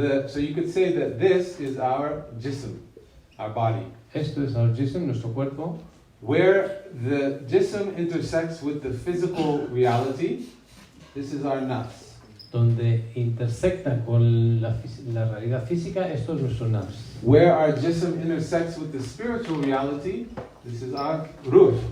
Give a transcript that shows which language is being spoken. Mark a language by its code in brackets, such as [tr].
[en] So you could say that this is our jism, our body. [es] Esto es el jism, nuestro cuerpo. [en] Where the jism intersects with the physical reality, this is our nafs. [es] Donde intersecta con la realidad física, esto es nuestro nafs. [en] Where our jism intersects with the spiritual reality, this is our ruh.